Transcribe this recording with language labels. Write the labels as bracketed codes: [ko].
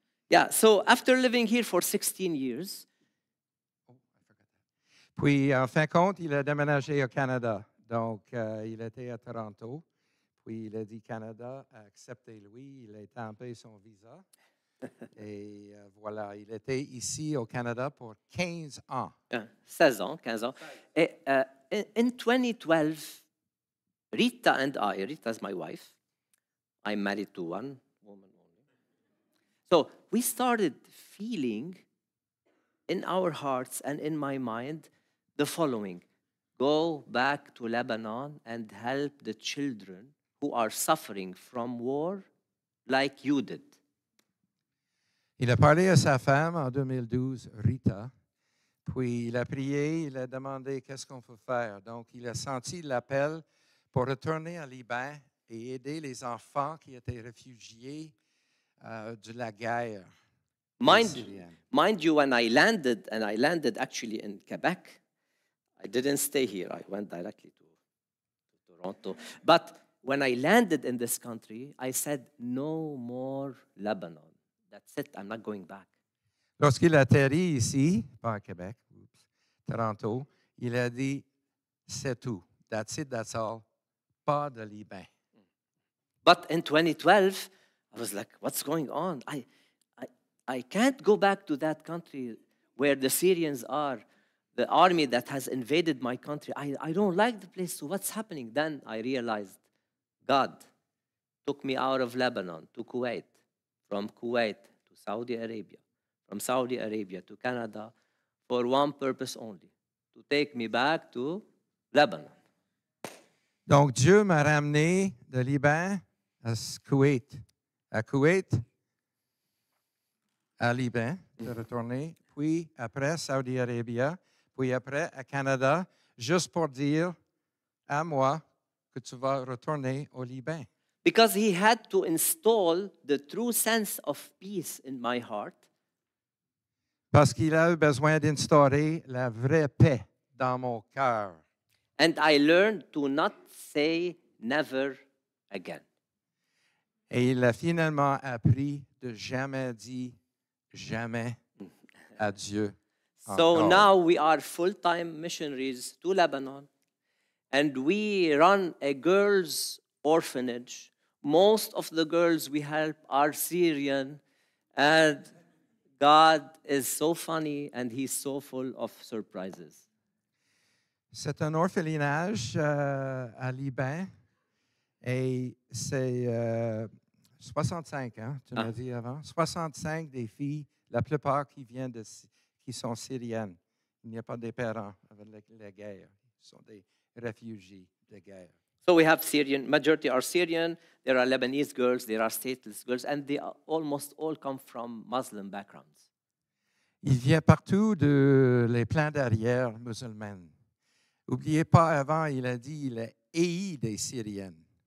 [en] Yeah, so after living here for 16 years, [fr] puis en fin de compte, il a déménagé au Canada. Donc, il était à Toronto. Puis il a dit Canada a accepté lui. Il a étampé son visa. Et voilà, il était ici au Canada pour 15 ans. 16 ans, 15 ans. [en] Et, in 2012, Rita and I, Rita's my wife, I'm married to one woman only. So we started feeling in our hearts and in my mind the following: go back to Lebanon and help the children who are suffering from war like you did. [fr] Il a parlé à sa femme en 2012, Rita, puis il a prié, il a demandé qu'est-ce qu'on peut faire. Donc, il a senti l'appel pour retourner en Liban et aider les enfants qui étaient réfugiés de la guerre. [en] Mind you, when I landed, and I landed actually in Quebec, I didn't stay here. I went directly to Toronto. But when I landed in this country, I said, no more Lebanon. That's it. I'm not going back. [fr] Lorsqu'il atterrit ici, pas à Québec, Toronto, il a dit, c'est tout. [en] That's it, that's all. [fr] Pas de Liban. [en] But in 2012, I was like, what's going on? I can't go back to that country where the Syrians are, the army that has invaded my country. I don't like the place, so what's happening? Then I realized God took me out of Lebanon to Kuwait, from Kuwait to Saudi Arabia, from Saudi Arabia to Canada for one purpose only, to take me back to Lebanon. [fr] Donc, Dieu m'a ramené de Liban à Koweït. À Koweït, à Liban, de retourner, puis après Saudi Arabia, puis après à Canada, juste pour dire à moi que tu vas retourner au Liban. [en] Because he had to install the true sense of peace in my heart. [fr] Parce qu'il a eu besoin d'instaurer la vraie paix dans mon cœur. [en] And I learned to not say never again. [fr] Et il a finalement appris de jamais dire jamais à Dieu. [en] So [fr] encore. [en] now we are full-time missionaries to Lebanon, and we run a girls' orphanage. Most of the girls we help are Syrian, and God is so funny and He's so full of surprises. [fr] C'est un orphelinage à Liban et c'est 65, hein, tu m'as dit avant. 65 des filles, la plupart qui sont syriennes. Il n'y a pas de parents avec la guerre. Ils sont des réfugiés de guerre. [en] So we have Syrian, majority are Syrian, there are Lebanese girls, there are stateless girls, and they almost all come from Muslim backgrounds. [fr] Il vient partout de les plans d'arrière musulmanes. N'oubliez pas, avant, il a dit il est haï des Syriennes.